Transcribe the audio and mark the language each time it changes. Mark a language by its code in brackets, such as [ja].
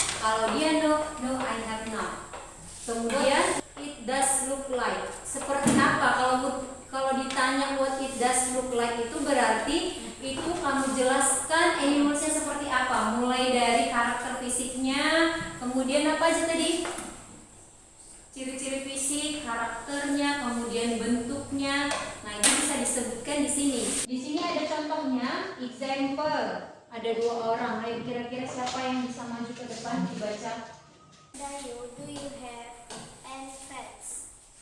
[en] Kalau dia no, no I have not. [id] Kemudian it does look like, seperti apa? Kalau ditanya what it does look like itu berarti itu kamu jelaskan animalsnya seperti apa, mulai dari karakter fisiknya, kemudian apa aja tadi? Ciri-ciri fisik, karakternya, kemudian bentuknya. Nah, ini bisa disebutkan di sini. Di sini ada contohnya, example. Ada 2 orang. Ayo kira-kira siapa yang bisa maju ke depan dibaca? [en] Dayu, do you have any pets?